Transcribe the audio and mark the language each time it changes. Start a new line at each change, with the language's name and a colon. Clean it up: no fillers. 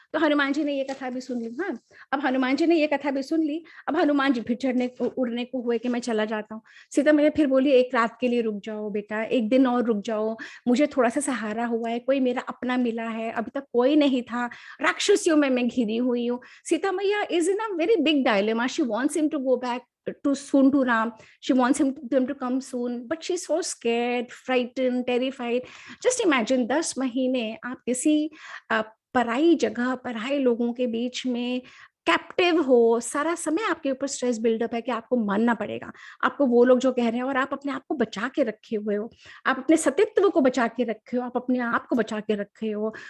Hindi: तो हनुमान जी ने ये कथा भी सुन ली। हाँ, अब हनुमान जी ने ये कथा भी सुन ली। अब हनुमान जी फिर चढ़ने उड़ने को हुए कि मैं चला जाता हूँ। सीता मैया फिर बोली, एक रात के लिए रुक जाओ बेटा, एक दिन और रुक जाओ, मुझे थोड़ा सा सहारा हुआ है, कोई मेरा अपना मिला है, अभी तक कोई नहीं था, राक्षसियों में मैं घिरी हुई हूँ।
English: Sita maiya is in a very big dilemma. She wants him to go back to Ram. She wants them to come soon, but she's so scared, frightened, terrified. Just imagine
Hindi: 10 महीने आप किसी पराई जगह, पराई लोगों के बीच में कैप्टिव हो, सारा समय आपके ऊपर स्ट्रेस बिल्डअप है कि आपको मानना पड़ेगा, आपको वो लोग जो कह रहे हैं, और आप अपने आप को बचा के रखे हुए हो, आप अपने सतीत्व को बचा के रखे हो, आप अपने आप को बचा के रखे हो।